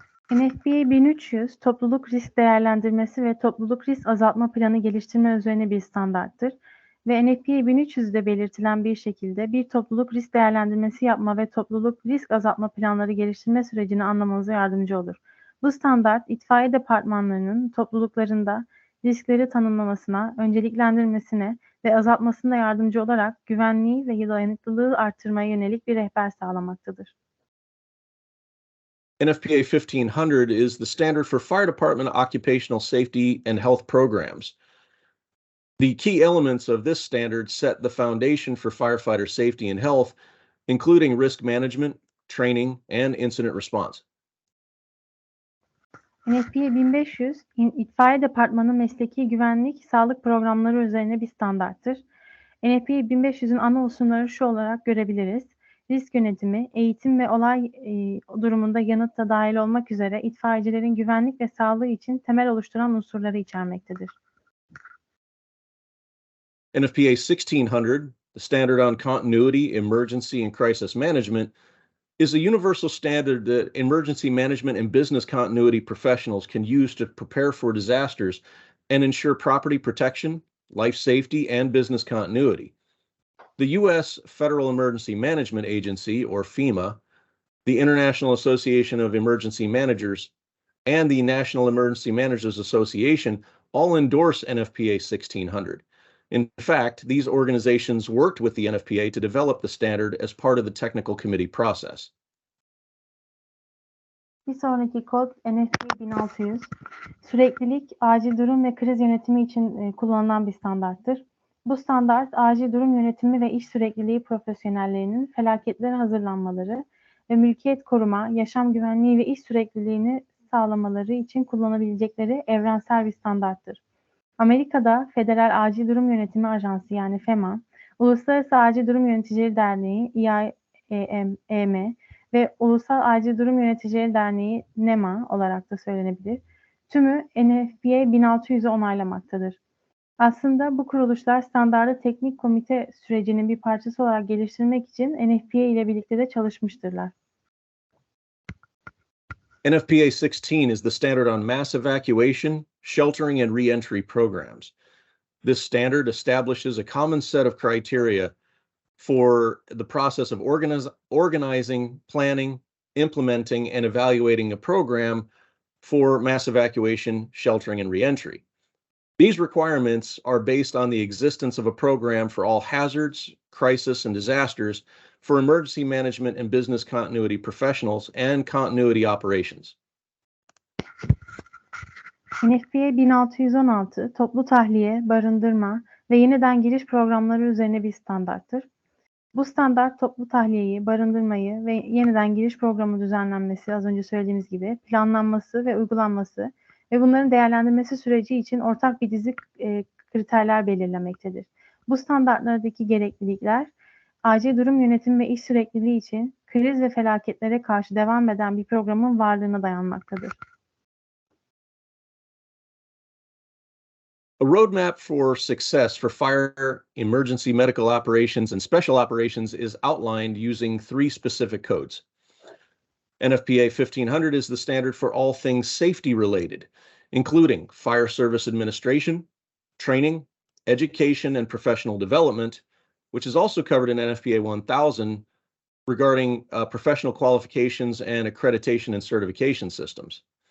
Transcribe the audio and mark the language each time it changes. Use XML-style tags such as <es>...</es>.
<tr>NFPA 1300, topluluk risk değerlendirmesi ve topluluk risk azaltma planı geliştirme üzerine bir standarttır ve NFPA 1300'de belirtilen bir şekilde bir topluluk risk değerlendirmesi yapma ve topluluk risk azaltma planları geliştirme sürecini anlamanıza yardımcı olur. Bu standart, itfaiye departmanlarının topluluklarında riskleri tanımlamasına, önceliklendirmesine ve azaltmasına yardımcı olarak güvenliği ve dayanıklılığı artırmaya yönelik bir rehber sağlamaktadır.</tr> <en>NFPA 1500 is the standard for fire department occupational safety and health programs. The key elements of this standard set the foundation for firefighter safety and health, including risk management, training, and incident response.</en> <tr>NFPA 1500, itfaiye departmanı mesleki güvenlik, sağlık programları üzerine bir standarttır. NFPA 1500'ün ana unsurları şu olarak görebiliriz. Risk yönetimi, eğitim ve olay durumunda yanıt da dahil olmak üzere itfaiyecilerin güvenlik ve sağlığı için temel oluşturan unsurları içermektedir.</tr> <en>NFPA 1600, the standard on continuity, emergency, and crisis management, is a universal standard that emergency management and business continuity professionals can use to prepare for disasters and ensure property protection, life safety, and business continuity. The U.S. Federal Emergency Management Agency, or FEMA, the International Association of Emergency Managers, and the National Emergency Managers Association all endorse NFPA 1600. In fact, these organizations worked with the NFPA to develop the standard as part of the technical committee process.</en> <tr>Bir sonraki kod NFPA 1600. Süreklilik, acil durum ve kriz yönetimi için kullanılan bir standarttır. Bu standart, acil durum yönetimi ve iş sürekliliği profesyonellerinin felaketlere hazırlanmaları ve mülkiyet koruma, yaşam güvenliği ve iş sürekliliğini sağlamaları için kullanabilecekleri evrensel bir standarttır. Amerika'da Federal Acil Durum Yönetimi Ajansı yani FEMA, Uluslararası Acil Durum Yöneticileri Derneği IAEM ve Ulusal Acil Durum Yöneticileri Derneği NEMA olarak da söylenebilir. Tümü NFPA 1600'ü onaylamaktadır. Aslında bu kuruluşlar standardı teknik komite sürecinin bir parçası olarak geliştirmek için NFPA ile birlikte de çalışmıştırlar.</tr> <en>NFPA 16 is the standard on mass evacuation, sheltering, and re-entry programs. This standard establishes a common set of criteria for the process of organizing, planning, implementing, and evaluating a program for mass evacuation, sheltering, and re-entry. These requirements are based on the existence of a program for all hazards, crisis, and disasters for emergency management and business continuity professionals and continuity operations.</en> <tr>NFPA 1616, toplu tahliye, barındırma ve yeniden giriş programları üzerine bir standarttır. Bu standart toplu tahliyeyi, barındırmayı ve yeniden giriş programı düzenlenmesi, az önce söylediğimiz gibi planlanması ve uygulanması ve bunların değerlendirmesi süreci için ortak bir dizi kriterler belirlemektedir. Bu standartlardaki gereklilikler, acil durum yönetimi ve iş sürekliliği için kriz ve felaketlere karşı devam eden bir programın varlığına dayanmaktadır.</tr> <en>A roadmap for success for fire, emergency medical operations, and special operations is outlined using 3 specific codes. NFPA 1500 is the standard for all things safety related, including fire service administration, training, education, and professional development, which is also covered in NFPA 1000 regarding professional qualifications and accreditation and certification systems.</en>